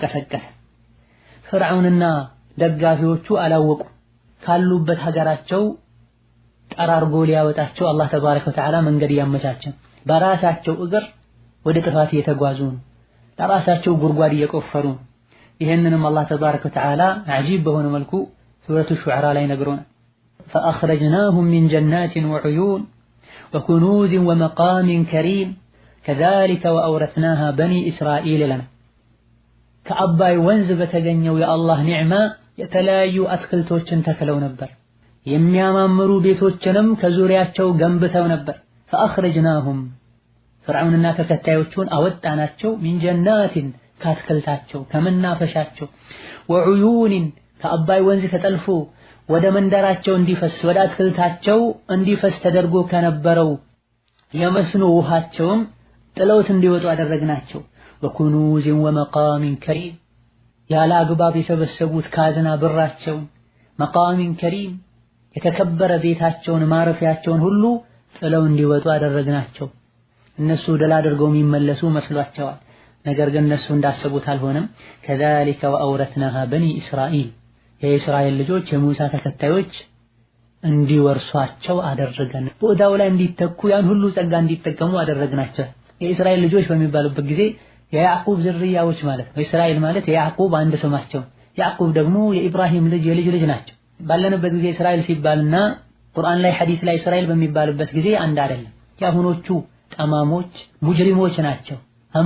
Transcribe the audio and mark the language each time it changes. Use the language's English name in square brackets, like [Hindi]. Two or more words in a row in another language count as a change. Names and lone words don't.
[Amharic] ቀሰቀሰ ፍርዓውንና ደጋፊዎቹ አላወቁ ካሉበት ሀገራቸው ጠራርጎ ሊያወጣቸው አላህ [Arabic] تبارك وتعالى [Amharic] መንገድ ያመቻቸ በራሳቸው እግር ወደ ጥፋት እየተጓዙ ነው ለራሳቸው ጉርጓድ እየቆፈሩ ይሄንንም አላህ [Arabic] تبارك وتعالى [Amharic] አጂብ በሆነ መልኩ ሱረቱ ሹዓራ ላይ ነግሮናል [Arabic] فأخرجناهم من جنات وعيون وكنوز ومقام كريم كذلك وأورثناها بني إسرائيل لنا [Amharic] كأباي ወንዝ በተገኘው የአላህ ኒዕማ የተለያዩ አትክልቶችን ተክለው ነበር የሚያማምሩ ቤቶችንም ከዙሪያቸው ገንብተው ነበር فأخرجناهم ፍርዓውንና ተከታዮቹን አወጣናቸው [Arabic] من جنات [Amharic] ካትክልታቸው ከመናፈሻቸው وعيون ከአባይ ወንዝ ተጠልፎ ወደ መንደራቸው እንዲፈስ ወደ አትክልታቸው እንዲፈስ ተደርጎ ከነበረው የመስኖ ውሃቸውም ጥለውት እንዲወጡ አደረግናቸው [Arabic] وكنوز ومقام كريم [Amharic] ያለ አግባብ የሰበሰቡት ካዝና ብራቸው [Arabic] مقام كريم [Amharic] የተከበረ ቤታቸውን ማረፊያቸውን ሁሉ ጥለው እንዲወጡ አደረግናቸው እነሱ ደላ አድርገው የሚመለሱ መስሏቸዋል ነገር ግን እነሱ እንዳሰቡት አልሆነም [Arabic] كذلك وأورثناها بني إسرائيل [Amharic] የእስራኤል ልጆች የሙሳ ተከታዮች እንዲወርሷቸው አደረገን ቦታው ላይ እንዲተኩ ያን ሁሉ ጸጋ እንዲጠቀሙ አደረግናቸው የእስራኤል ልጆች በሚባሉበት ጊዜ የያዕቁብ ዝርያዎች ማለት ነው እስራኤል ማለት የያዕቁብ አንድ ስማቸው ያዕቁብ ደግሞ የኢብራሂም ልጅ የልጅ ልጅ ናቸው ባለንበት ጊዜ እስራኤል ሲባልና ቁርአን ላይ ሐዲስ ላይ እስራኤል በሚባልበት ጊዜ አንድ አይደለም ያሁኖቹ ጠማሞች ሙጅሪሞች ናቸው አማ